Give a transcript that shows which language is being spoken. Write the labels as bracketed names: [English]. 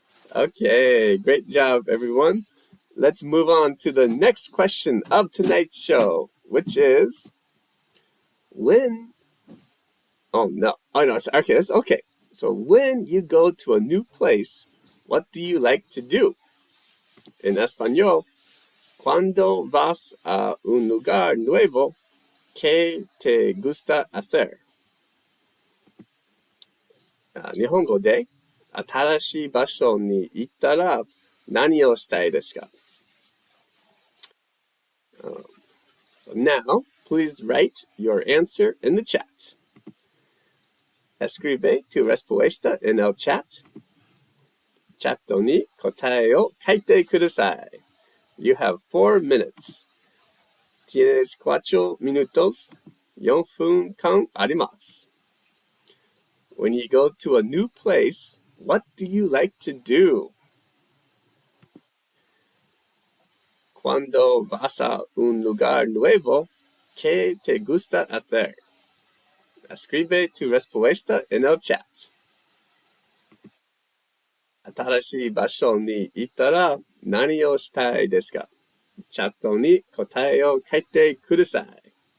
[English] Okay, great job, everyone. Let's move on to the next question of tonight's show, which is when. Oh no! Oh no! Okay, that's okay. So when you go to a new place, what do you like to do? In [Spanish] Español, cuando vas a un lugar nuevo, ¿qué te gusta hacer? [Japanese] 日本語で新しい場所に行ったら何をしたいですか？ [English] So now, please write your answer in the chat. [Spanish] Escribe tu respuesta en el chat. [Japanese] チャットに答えを書いてください. [English] You have 4 minutes. [Spanish] Tienes 4 minutos. [Japanese] 4分間あります. [English] When you go to a new place, what do you like to do? [Spanish] Cuando vas a un lugar nuevo, ¿qué te gusta hacer? Escribe tu respuesta en el chat. [Japanese] 新しい場所に行ったら何をしたいですか？チャットに答えを書いてください。